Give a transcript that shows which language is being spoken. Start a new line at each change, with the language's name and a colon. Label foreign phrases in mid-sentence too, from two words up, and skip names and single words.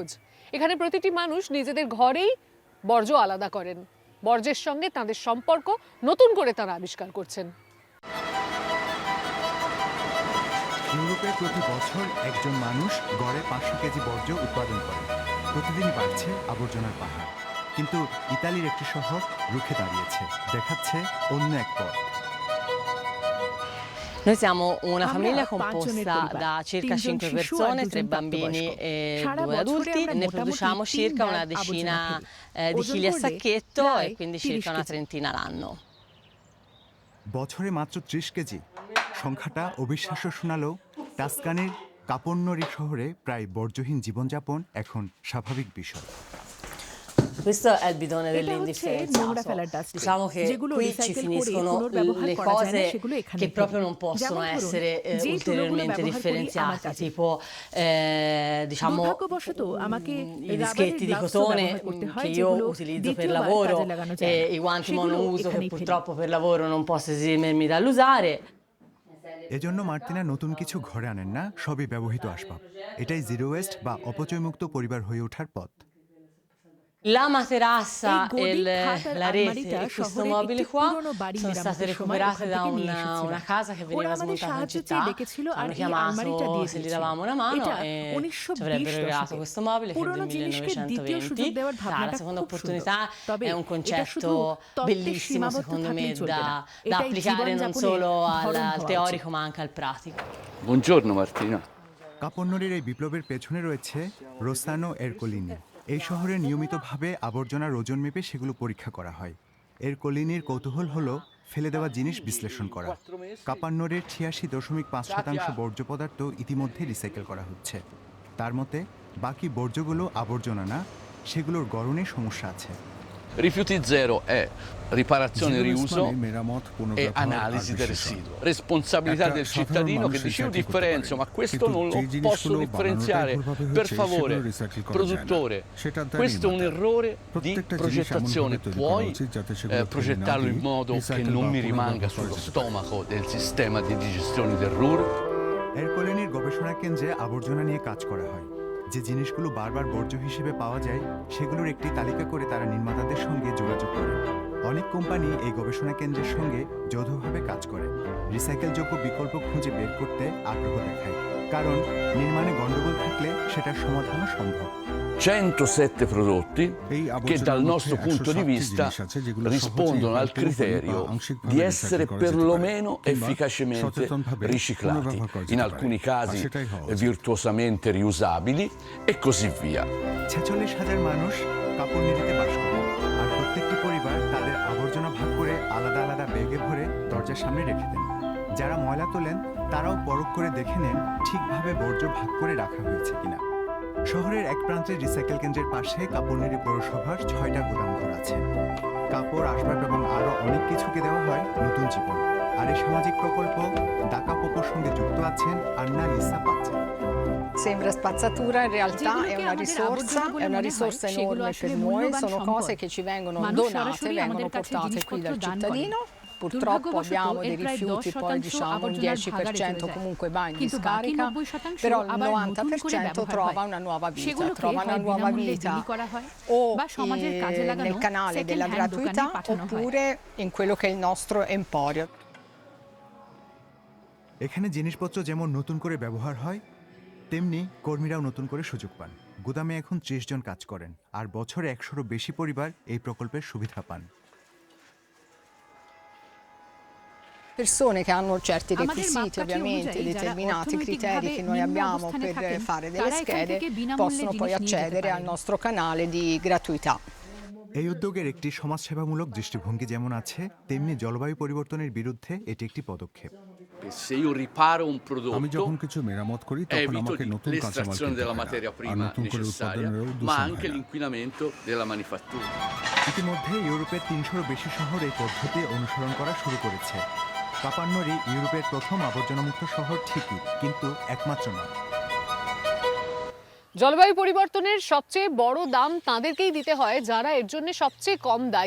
Bangla: এখানে প্রতিটি মানুষ নিজেদের ঘরেই বর্জ্য আলাদা করেন, বর্জ্যের সঙ্গে তাদের সম্পর্ক নতুন করে তারা আবিষ্কার করছেন। ইউরোপে প্রতি বছর একজন মানুষ গড়ে 500 কেজি বর্জ্য উৎপাদন করে। প্রতিদিনই বাড়ছে আবর্জনার পাহাড়, কিন্তু ইতালির একটি শহর রুখে দাঁড়িয়েছে, দেখাচ্ছে অন্য এক পথ।
Italian: Noi siamo una
Bangla: আমরা
Italian: famiglia
Bangla: 5 জনের
Italian: composta
Bangla: পরিবার,
Italian: da circa
Bangla: 3 জন
Italian: 5
Bangla: শিশু আর
Italian: persone,
Bangla: 2
Italian: 3
Bangla: জন
Italian: bambini
Bangla: প্রাপ্তবয়স্ক।
Italian: e
Bangla: সারা
Italian: 2
Bangla: বছরে
Italian: adulti.
Bangla: আমরা
Italian: Ne
Bangla: মোটামুটি
Italian: produciamo
Bangla: 3
Italian: circa una
Bangla: ব্যাগ
Italian: decina
Bangla: আবর্জনা ফেলি।
Italian: di
Bangla: ওজন
Italian: chili a
Bangla: করলে
Italian: sacchetto e
Bangla: প্রায়
Italian: quindi
Bangla: 30
Italian: circa una
Bangla: কেজি।
Italian: trentina l'anno.
Bangla: বছরে মাত্র 30 কেজি, সংখ্যাটা অবিশ্বাস্য শোনালেও টাস্কানির কাপন্নরি শহরে প্রায় বর্জ্যহীন জীবনযাপন এখন স্বাভাবিক বিষয়।
Italian: Questo è il bidone
Bangla: এটা হচ্ছে নোংরা ফেলার
Italian: dell'indifferenziato.
Bangla: ডাস্টবিন,
Italian: Diciamo che
Bangla: যেগুলো
Italian: qui ci
Bangla: রিসাইকেল করে
Italian: finiscono
Bangla: পুনর্ব্যবহার
Italian: le
Bangla: করা যায় না,
Italian: cose
Bangla: সেগুলো এখানে
Italian: che
Bangla: ফেলি।
Italian: proprio non possono
Bangla: যেমন ধরুন,
Italian: essere
Bangla: যে তুলোগুলো
Italian: ulteriormente
Bangla: ব্যবহার করি আমার
Italian: differenziate,
Bangla: কাছে।
Italian: tipo diciamo
Bangla: দুর্ভাগ্যবশত আমাকে
Italian: i
Bangla: রাবারের
Italian: dischetti di
Bangla: গ্লাভসও
Italian: cotone
Bangla: ব্যবহার করতে হয়,
Italian: che io
Bangla: যেগুলো
Italian: utilizzo per
Bangla: দ্বিতীয়বার
Italian: lavoro
Bangla: কাজে লাগানো যায়
Italian: e
Bangla: না।
Italian: i guanti
Bangla: সেগুলো
Italian: monouso che
Bangla: এখানেই ফেলি।
Italian: purtroppo per lavoro non posso esimermi dall'usare.
Bangla: এজন্য মার্তিনা নতুন কিছু ঘরে আনেন না, সবই ব্যবহৃত আসবাব। এটাই
English: zero waste
Bangla: বা অপচয়মুক্ত পরিবার হয়ে ওঠার পথ।
Italian: La materassa
Bangla: এই
Italian: e
Bangla: গদি, খাট আর
Italian: la rete
Bangla: আলমারিটা
Italian: e questo
Bangla: শহরের
Italian: mobile
Bangla: একটি
Italian: qua
Bangla: পুরনো বাড়ি
Italian: sono state
Bangla: মেরামতের সময়
Italian: recuperate
Bangla: ওখান
Italian: da
Bangla: থেকে নিয়ে
Italian: una
Bangla: এসেছিলাম।
Italian: casa che
Bangla: ওরা
Italian: veniva
Bangla: আমাদের
Italian: smontata in
Bangla: সাহায্য
Italian: città.
Bangla: চেয়ে ডেকেছিল
Italian: Ci
Bangla: আর
Italian: hanno
Bangla: এই
Italian: chiamato,
Bangla: আলমারিটা দিয়ে
Italian: se gli
Bangla: দিয়েছিল।
Italian: davamo una mano
Bangla: এটা
Italian: e ci
Bangla: 1920
Italian: avrebbero regalato
Bangla: দশকে।
Italian: questo mobile che è
Bangla: পুরনো
Italian: del
Bangla: জিনিসকে দ্বিতীয় সুযোগ
Italian: 1920.
Bangla: দেওয়ার
Italian: La
Bangla: ভাবনাটা
Italian: seconda
Bangla: খুব সুন্দর,
Italian: opportunità
Bangla: তবে
Italian: è un
Bangla: এটা শুধু
Italian: concetto
Bangla: তত্ত্বে
Italian: bellissimo
Bangla: সীমাবদ্ধ
Italian: secondo me
Bangla: থাকলেই চলবে না,
Italian: da
Bangla: এটাই
Italian: applicare non
Bangla: জীবনযাপনের
Italian: solo
Bangla: ধরন
Italian: al
Bangla: হওয়া
Italian: teorico
Bangla: উচিত।
Italian: ma anche al pratico. Buongiorno Martina.
Bangla: কাপড়নড়ির এই বিপ্লবের পেছনে রয়েছে রোসানো এরকোলিনি। এই শহরে নিয়মিতভাবে আবর্জনার ওজন মেপে সেগুলো পরীক্ষা করা হয়। এরকোলিনির কৌতূহল হলো ফেলে দেওয়া জিনিস বিশ্লেষণ করা। কাপান্নরের ৮৬.৫% বর্জ্য পদার্থ ইতিমধ্যে রিসাইকেল করা হচ্ছে। তার মতে বাকি বর্জ্যগুলো আবর্জনা না, সেগুলোর গড়নে সমস্যা আছে।
Italian: Rifiuti zero è riparazione e riuso e analisi del residuo. Responsabilità del cittadino che dice io differenzio, ma questo non lo posso differenziare. Per favore, produttore, questo è un errore di progettazione. Puoi progettarlo in modo che non mi rimanga sullo stomaco del sistema di digestione del RUR?
Bangla: এরকোলিনির গবেষণা কেন্দ্রে আবর্জনা নিয়ে কাজ করা হয়। যে জিনিসগুলো বারবার বর্জ্য হিসেবে পাওয়া যায় সেগুলোর একটি তালিকা করে তারা নির্মাতাদের সঙ্গে যোগাযোগ করে। অনেক কোম্পানি এই গবেষণা কেন্দ্রের সঙ্গে যৌথভাবে কাজ করে, রিসাইকেলযোগ্য বিকল্প খুঁজে বের করতে আগ্রহ দেখায়, কারণ নির্মাণে গণ্ডগোল থাকলে সেটার সমাধানও সম্ভব।
Italian: 107 prodotti che dal nostro punto di vista rispondono al criterio di essere perlomeno efficacemente riciclati, in alcuni casi virtuosamente riusabili e così via.
Bangla: ৪৬,০০০ মানুষ কাপড়নিড়িতে বাস করে, আর প্রত্যেকটি পরিবার তাদের আবর্জনা ভাগ করে আলাদা আলাদা ব্যাগে ভরে দরজার সামনে রেখে দেন। যারা ময়লা তোলেন তারাও পরখ করে দেখে নেন ঠিকভাবে বর্জ্য ভাগ করে রাখা হয়েছে কিনা। শহরের এক প্রান্তের রিসাইকেল কেন্দ্রের পাশে কাপড়নিড়ি পৌরসভার ৬টা গুদামঘর আছে। কাপড়, আসবাব এবং আরও অনেক কিছুকে দেওয়া হয় নতুন জীবন। আর এই সামাজিক প্রকল্প ডাকা পোপোর সঙ্গে যুক্ত আছেন আন্না লিসা পাচ্ছেন।
Italian: Sembra spazzatura, in realtà è una risorsa enorme per noi, sono cose che ci vengono donate, vengono portate qui dal cittadino. Purtroppo abbiamo dei rifiuti, poi diciamo un 10% comunque va in discarica, però il 90% trova una nuova vita o nel canale della gratuità oppure in quello che è il nostro emporio.
Bangla: এখানে জিনিসপত্র যেমন নতুন করে ব্যবহার হয়, তেমনি কর্মীরাও নতুন করে সুযোগ পান। গুদামে এখন ৩০ জন কাজ করেন, আর বছরে ১০০রও বেশি পরিবার এই প্রকল্পের সুবিধা পান।
Italian: Persone che hanno certi requisiti, ovviamente determinati criteri che noi abbiamo per fare delle schede, possono poi accedere al nostro canale di gratuità.
Bangla: এই উদ্যোগের একটি সমাজসেবামূলক দৃষ্টিভঙ্গি যেমন আছে, তেমনি জলবায়ু পরিবর্তনের বিরুদ্ধে এটি একটি পদক্ষেপ।
Italian: Se io riparo un
Bangla: আমি
Italian: prodotto,
Bangla: যখন কিছু মেরামত করি তখন
Italian: evito
Bangla: আমাকে নতুন কাঁচামাল
Italian: l'estrazione
Bangla: কিনতে
Italian: della
Bangla: হয় না,
Italian: materia
Bangla: আর
Italian: prima
Bangla: নতুন করে
Italian: necessaria,
Bangla: উৎপাদনেরও
Italian: ma
Bangla: দূষণ
Italian: anche
Bangla: হয় না।
Italian: l'inquinamento della manifattura.
Bangla: ইতিমধ্যে ইউরোপের ৩০০রও বেশি শহর এই পদ্ধতি অনুসরণ করা শুরু করেছে। কাপান্নরি ইউরোপের প্রথম আবর্জনামুক্ত শহর ঠিকই, কিন্তু একমাত্র নয়। জলবায়ু পরিবর্তনের সবচেয়ে বড় দাম তাদেরকেই দিতে হয় যারা এর জন্য সবচেয়ে কম দায়ী।